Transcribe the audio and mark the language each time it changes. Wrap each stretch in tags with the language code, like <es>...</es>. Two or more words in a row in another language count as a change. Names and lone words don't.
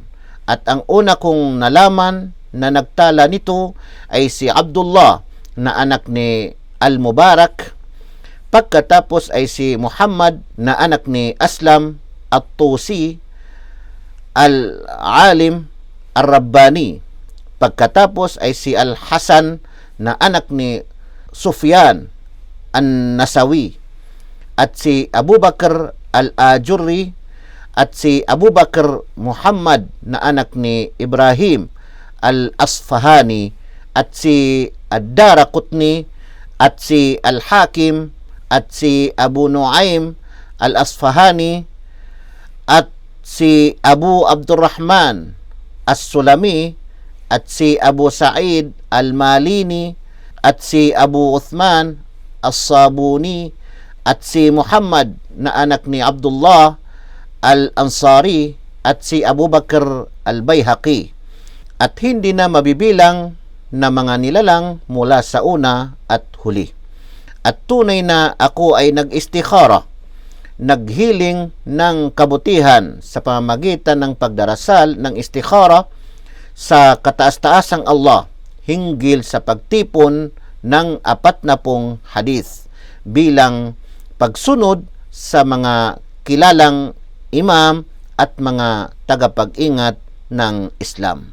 <tl>At ang una kong nalaman na nagtala nito ay si Abdullah na anak ni Al-Mubarak, pagkatapos ay si Muhammad na anak ni Aslam At-Tusi Al-Alim Ar-Rabbani, pagkatapos ay si Al-Hasan na anak ni Sufyan An-Nasawi, at si Abu Bakr Al-Ajurri, at si Abu Bakr Muhammad na anak ni Ibrahim Al-Asfahani, at si Ad-Daraqutni, at si Al-Hakim, at si Abu Nuaim Al-Asfahani, at si Abu Abdurrahman As-Sulami, at si Abu Sa'id Al-Malini, at si Abu Uthman As-Sabuni, at si Muhammad na anak ni Abdullah Al-Ansari, at si Abu Bakr Al-Bayhaqi, at hindi na mabibilang na mga nilalang mula sa una at huli. At tunay na ako ay nag-istikhara, naghiling ng kabutihan sa pamamagitan ng pagdarasal ng istikhara sa kataas-taasang Allah hinggil sa pagtipon ng 40 hadith bilang pagsunod sa mga kilalang imam at mga tagapag-ingat ng Islam.</tl>